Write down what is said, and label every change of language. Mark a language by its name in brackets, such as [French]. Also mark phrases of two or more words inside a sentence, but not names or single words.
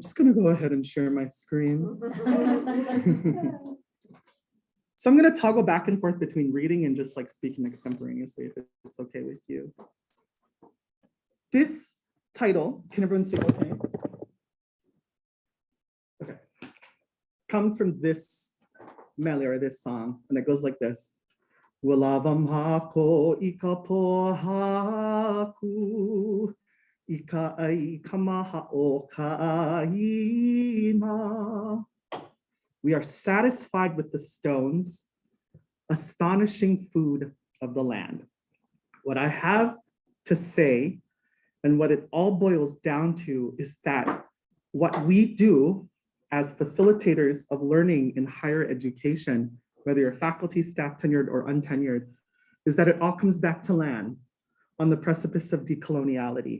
[English] Just gonna go ahead and share my screen. So I'm gonna toggle back and forth between reading and just like speaking extemporaneously, if it's okay with you. This title, can everyone see okay? Okay. Comes from this melody or this song, and it goes like this. Walavam hako ikapo haku. We are satisfied with the stones, astonishing food of the land. What I have to say, and what it all boils down to, is that what we do as facilitators of learning in higher education, whether you're faculty, staff, tenured, or untenured, is that it all comes back to land on the precipice of decoloniality.